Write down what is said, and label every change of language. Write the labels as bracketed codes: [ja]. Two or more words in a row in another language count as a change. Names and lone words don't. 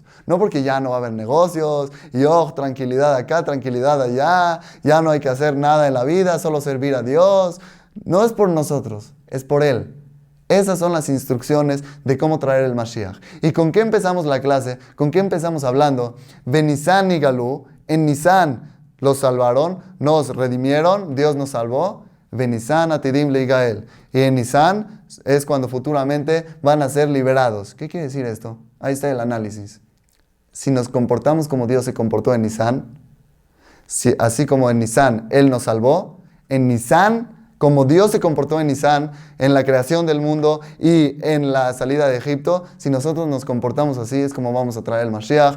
[es] No porque ya no va a haber negocios, y tranquilidad acá, tranquilidad allá, ya no hay que hacer nada en la vida, solo servir a Dios. No es por nosotros, es por Él. Esas son las instrucciones de cómo traer el Mashiach. ¿Y con qué empezamos la clase? ¿Con qué empezamos hablando? Benisan y Galú, en Nisan los salvaron, nos redimieron, Dios nos salvó. [he] בניסן עתידין ליגאל. [es] Y en Nisan es cuando futuramente van a ser liberados. ¿Qué quiere decir esto? Ahí está el análisis. Si nos comportamos como Dios se comportó en Nisan, así como en Nisan Él nos salvó, en Nisan, como Dios se comportó en Nisan, en la creación del mundo y en la salida de Egipto, si nosotros nos comportamos así, es como vamos a traer el Mashiach.